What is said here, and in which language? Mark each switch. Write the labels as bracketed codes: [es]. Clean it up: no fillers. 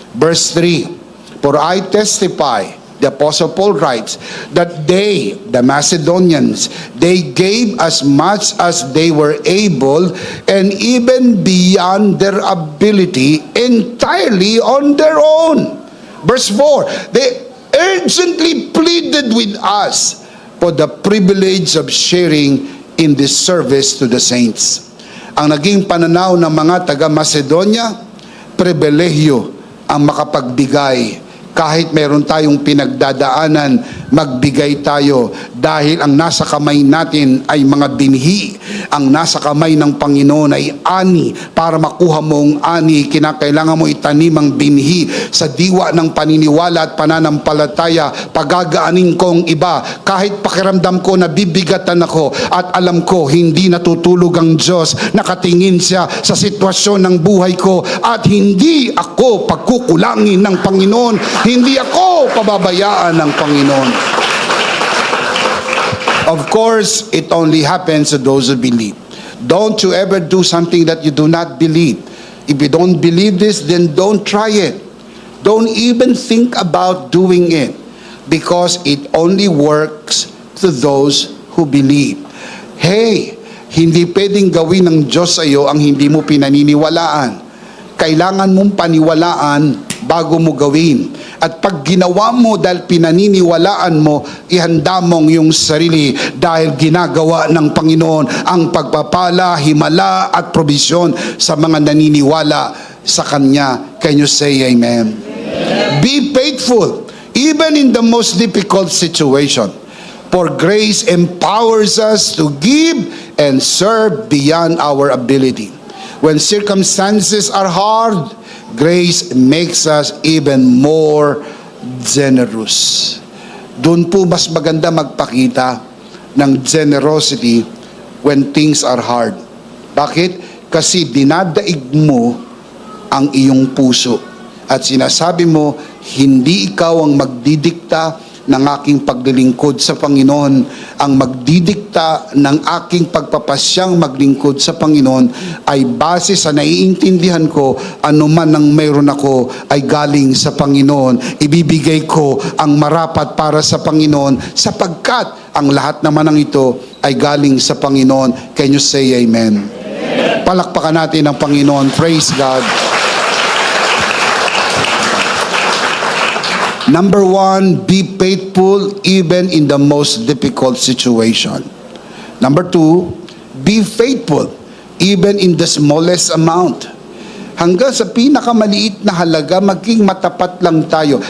[en] Verse 3, for I testify, the Apostle Paul writes, that they, the Macedonians, they gave as much as they were able and even beyond their ability entirely on their own. Verse 4, they urgently pleaded with us for the privilege of sharing in this service to the saints. [tl] Ang naging pananaw ng mga taga-Macedonia, pribilehyo ang makapagbigay. Kahit meron tayong pinagdadaanan, magbigay tayo dahil ang nasa kamay natin ay mga binhi. Ang nasa kamay ng Panginoon ay ani. Para makuha mong ani, kinakailangan mo itanim ang binhi sa diwa ng paniniwala at pananampalataya. Pagagaanin ko ang iba kahit pakiramdam ko na bibigatan ako at alam ko hindi natutulog ang Diyos. Nakatingin siya sa sitwasyon ng buhay ko at hindi ako pagkukulangin ng Panginoon. Hindi ako pababayaan ng Panginoon. [en] Of course, it only happens to those who believe. Don't you ever do something that you do not believe. If you don't believe this, then don't try it. Don't even think about doing it, because it only works to those who believe. [tl] Hey, hindi pwedeng gawin ng Diyos sa iyo ang hindi mo pinaniniwalaan. Kailangan mong paniwalaan bago mo gawin. At pag ginawa mo dahil pinaniniwalaan mo, ihanda mong yung sarili dahil ginagawa ng Panginoon ang pagpapala, himala at probisyon sa mga naniniwala sa Kanya. [en] Can you say amen? Amen. Be faithful even in the most difficult situation. For grace empowers us to give and serve beyond our ability. When circumstances are hard, grace makes us even more generous. [tl] Doon po mas maganda magpakita ng generosity [en] when things are hard. [tl] Bakit? Kasi dinadaig mo ang iyong puso. At sinasabi mo, hindi ikaw ang magdidikta ng aking paglilingkod sa Panginoon. Ang magdidikta ng aking pagpapasyang maglingkod sa Panginoon ay base sa naiintindihan ko, anuman ang mayroon ako ay galing sa Panginoon. Ibibigay ko ang marapat para sa Panginoon sapagkat ang lahat naman ng ito ay galing sa Panginoon. [en] Can you say amen? Amen. [tl] Palakpakan natin ang Panginoon. [en] Praise God. Number 1, be faithful even in the most difficult situation. Number 2, be faithful even in the smallest amount. [tl] Hanggang sa pinakamaliit na halaga, maging matapat lang tayo.